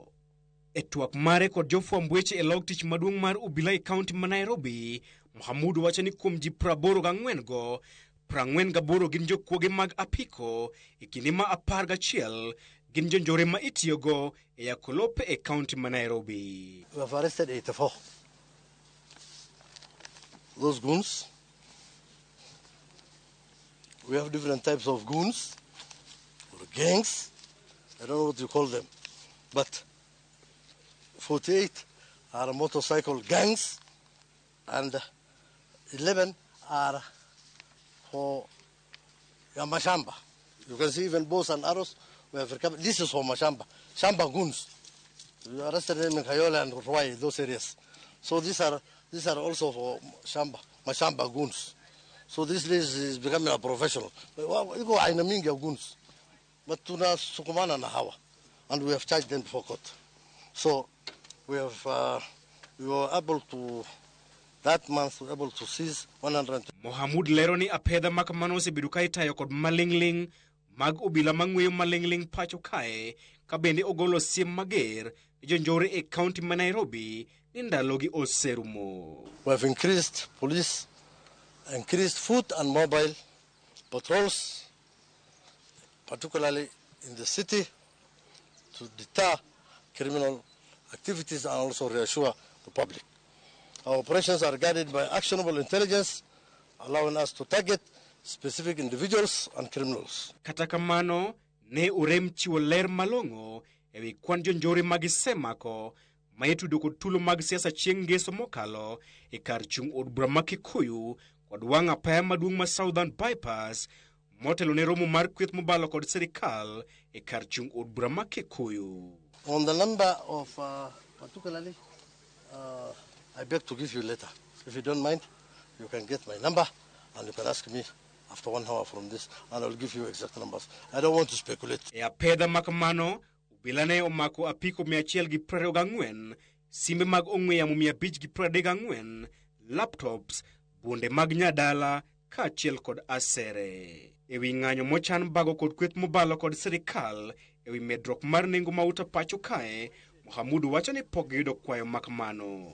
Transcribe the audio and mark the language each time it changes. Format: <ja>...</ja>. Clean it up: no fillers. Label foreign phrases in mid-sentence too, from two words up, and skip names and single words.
<luo>E twak mare kod jofwamb weche e log tich maduong' mar Obila e kaunti ma Nairobi, Mohamud wacho ni kuom ji 84 go, 48 gin jokuoge mag apiko, e kinde ma 11 gin jonjore ma itiyogo e yako lope e kaunti ma Nairobi.</luo> <en>We have arrested 84. Those goons, we have different types of goons or gangs. I don't know what you call them, but 48 are motorcycle gangs and 11 are for Mashamba. You can see even bows and arrows. We have recovered. This is for Mashamba, Shamba goons. We arrested them in Kayola and Ruai, those areas. So these are also for Mashamba goons. So this is becoming a professional. We go in a minga goons, but</en> <sw>tuna sukumana na hawa,</sw> <en>and we have charged them before court. So we were able to. That month, we were able to seize 100.</en> <luo>Mohamud leroni apedha makamano se bidukai tayo kod malingling mag Obila mang'weyo malingling pacho kae, kabende ogolo siem mager jonjore e kaunti ma Nairobi ni ndalogi oserumo.</luo> <en>We have increased foot and mobile patrols, particularly in the city, to deter criminal activities and also reassure the public. Our operations are guided by actionable intelligence, allowing us to target specific individuals and criminals.</en> <luo>Kata kamano, ne urem chiwo ler malong'o ewi kwan jonjore mag gisemako ma itudo kod tulo mag siasa chieng' ngeso mokalo e kar chung' od bura ma Kikuyu kod wang' apaya maduong' ma Southern Bypass motelo ne romo mar kweth mobalo kod serikal e kar chung' od bura ma Kikuyu.</luo> <en>On the number of, particularly, I beg to give you later. If you don't mind, you can get my number and you can ask me after 1 hour from this, and I'll give you exact numbers. I don't want to speculate.</en> <luo>E apedha makamano, Obila ne omako apiko 124, simbe mag ong'we yamo 534, laptops, bunde mag nyadala, kaachiel kod asere. Ewi ng'anyo mochan bago kod kweth mobalo kod serikal, ewi medruok mar nengo mauta pacho kae, Mohamud wacho ni pok giyudo kwayo makamano.</luo>